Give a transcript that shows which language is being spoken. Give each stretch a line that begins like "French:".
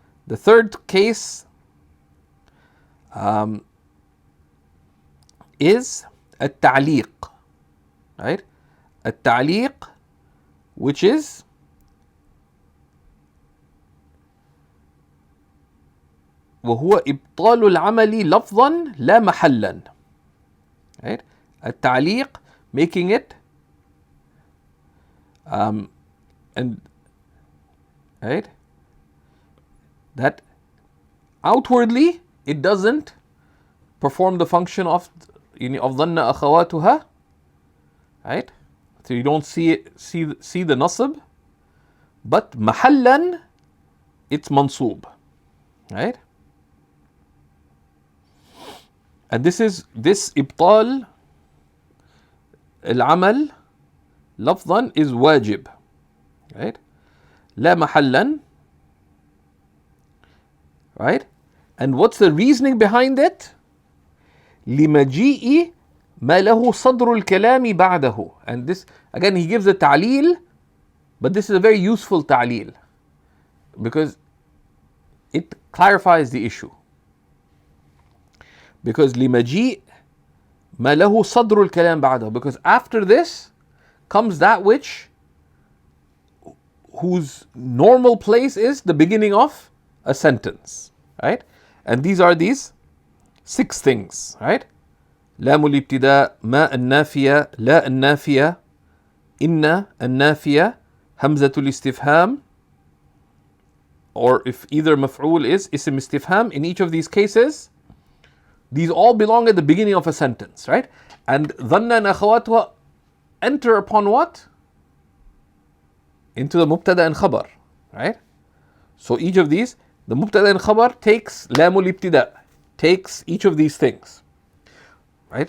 English: The third case is التعليق. Right?
Arabic: التعليق,
English: which is
Arabic: وهو إبطال العمل لفظا لا محلا.
English: Right? التعليق, making it and right, that outwardly it doesn't perform the function of ظن أخواتها, right? So you don't see the nasab, but محلا it's mansub, right? And this إبطال العمل لفظا is wajib, right?
Arabic: لا محلا,
English: right? And what's the reasoning behind it?
Arabic: لمجيء ما له صدر الكلام بعده.
English: And this, again, he gives a ta'leel, but this is a very useful ta'leel because it clarifies the issue. Because
Arabic: لمجيء ما له صدر الكلام بعده,
English: because after this comes that whose normal place is the beginning of a sentence, right? And these are these 6 things, right?
Arabic: لام الابتداء, ما النافية, لا النافية, إن النافية, همزة الاستفهام,
English: or if either
Arabic: مفعول
English: is
Arabic: اسم استفهام.
English: In each of these cases, these all belong at the beginning of a sentence, right? And ظن and أخواتها enter upon what? Into the mubtada and khabar, right? So each of these, the mubtada and khabar takes lamul ibtida, takes each of these things, right?